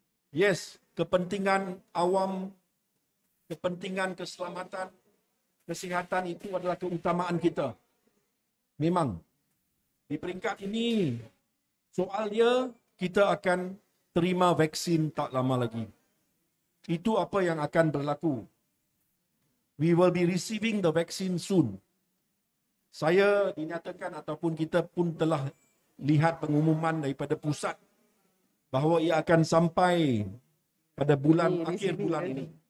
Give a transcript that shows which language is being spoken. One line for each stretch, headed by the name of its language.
Malay: Yes, kepentingan awam, kepentingan keselamatan, kesihatan itu adalah keutamaan kita. Memang di peringkat ini soal dia, kita akan terima vaksin tak lama lagi. Itu apa yang akan berlaku.
English: We will be receiving the vaccine soon.
Malay: Saya dinyatakan ataupun kita pun telah lihat pengumuman daripada pusat bahawa ia akan sampai pada akhir bulan ini.